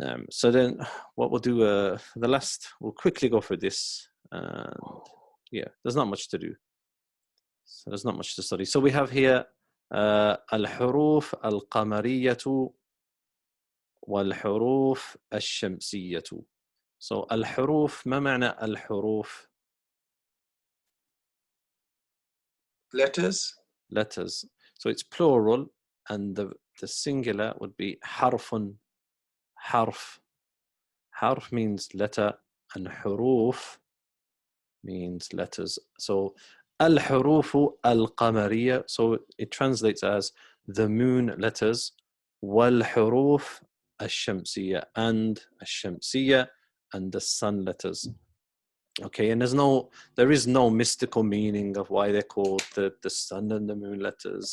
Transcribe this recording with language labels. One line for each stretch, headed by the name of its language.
English: So then what we'll do the last, we'll quickly go for this. And yeah, there's not much to do. So there's not much to study. So we have here
Arabic: الحروف القمرية والحروف الشمسية. So الحروف ما معنى الحروف؟
English: Letters. Letters. So it's plural and the singular would be حرف.
Arabic: حرف.
English: حرف means letter and حروف means letters.
Arabic: So الحروف القمرية.
English: So it translates as the moon letters.
Arabic: والحروف الشمسية
English: and الشمسية and the sun letters. Okay, and there is no mystical meaning of why they're called the sun and the moon letters.